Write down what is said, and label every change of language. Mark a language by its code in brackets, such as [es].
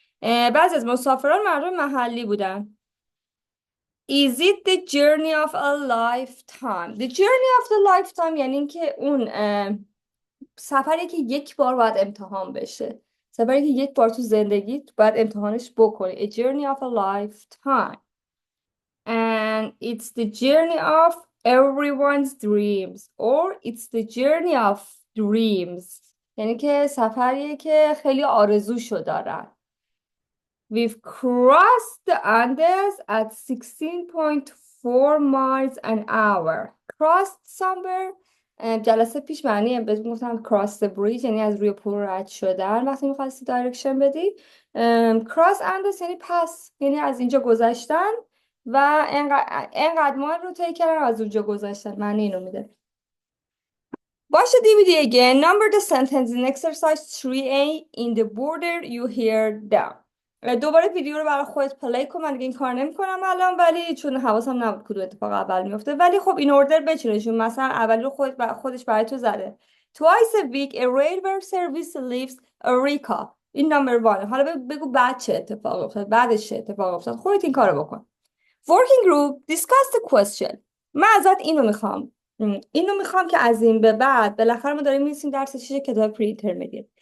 [fa] بعضی از مسافران مردم محلی بودن. [en] Is it the journey of a lifetime? The journey of the lifetime [fa] یعنی اینکه اون سفری که 1 بار باید امتحان بشه، سفری که 1 بار تو زندگی باید امتحانش بکنی. [en] A journey of a lifetime. And it's the journey of everyone's dreams or it's the journey of dreams [fa] یعنی که سفریه که خیلی آرزوشو دارن. [en] We've crossed the Andes at 16.4 miles an hour. Crossed somewhere [fa] جلسه پیش معنی بهتون گفتم [en] cross the bridge [fa] یعنی از روی پل رد شدن وقتی میخواستی دایرکشن بدی. cross and یعنی پس، یعنی از اینجا گذشتن و انقدر ما رو طی کردن از اونجا گذشتن، معنی اینو میده. [en] Watch the DVD again. Number the sentence in exercise 3A in the border you hear them. [fa] دوباره ویدیو رو برای خودت پلی کن. من دیگه این کار نمی‌کنم الان، ولی چون حواسم نبود کدوم اتفاق اول میفته، ولی خب این اوردر بچینشون. مثلا اولی رو خودش برای تو زده. [en] Twice a week a railway service leaves Eureka. [fa] این نمبر 1. حالا بگو بعد چه اتفاق افتاد، بعدش چه اتفاق افتاد. خودت این کارو بکن. [en] Working group discuss the question. [fa] من ازت اینو میخوام که از این به بعد بالاخره ما داریم می‌نویسیم درس 6 کتاب پری اینترمدیت.